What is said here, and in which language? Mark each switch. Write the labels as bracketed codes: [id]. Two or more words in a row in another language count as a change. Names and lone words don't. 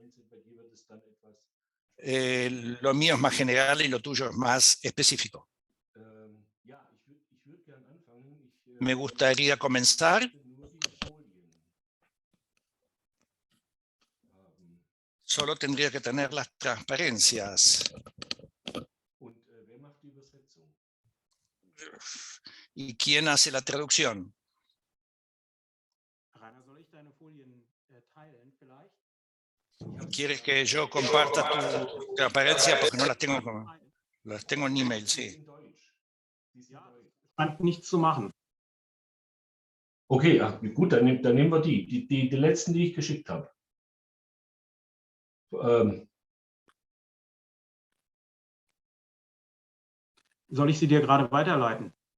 [es] Lo mío es más general y lo tuyo es más específico. Me gustaría comenzar Solo tendría que tener las transparencias. [de] Und wer macht die Übersetzung? [es] ¿Y quién hace la traducción? [de] Rainer, soll ich deine Folien teilen vielleicht? [es] ¿Quieres que yo comparta tu transparencia? Porque no las tengo en email, sí. [de] In Deutsch. Die ist in Ja, Deutsch. scheint nichts zu machen. Okay, ach, gut, dann nehmen wir die letzten, die ich geschickt habe. Soll ich sie dir gerade weiterleiten?